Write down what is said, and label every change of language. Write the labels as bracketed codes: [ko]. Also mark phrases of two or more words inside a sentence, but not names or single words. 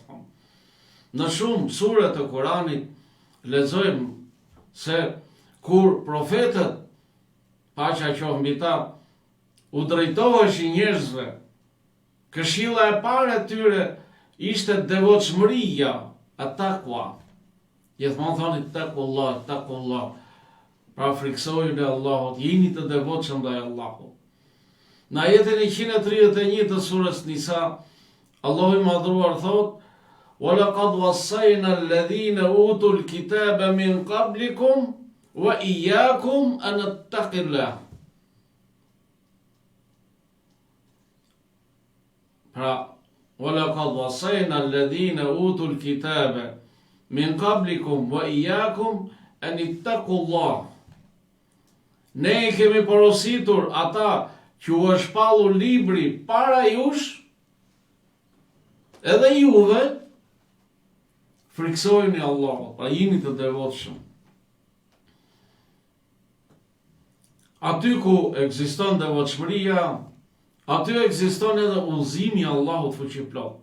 [sq] Në shumë sure të Kuranit lexojmë se kur profetët, paqja qoftë mbi ta, u drejtoheshin njerëzve, këshilla e parë e tyre ishte devotshmëria, at-taqwa. Gjithmonë thoni [ar] اتقوا الله، اتقوا الله. [sq] Pra friksojnë e Allahut, jeni të devotshëm ndaj Allahut. Në ajetin 131 të surës Nisa, Allahu i madhruar thot: [ar] "ولقد وصينا الذين أوتوا الكتاب من قبلكم وإياكم أن تتقوا الله." Pra, "ولقد وصينا الذين أوتوا الكتاب من قبلكم وإياكم أن اتقوا الله." [sq] Ne i kemi porositur ata që u është shpallur libri para jush, edhe juve, friksojni Allahut, pra jeni të devotshëm. Aty ku ekziston devotshmëria, aty ekziston edhe udhëzimi i Allahut fuqiplot.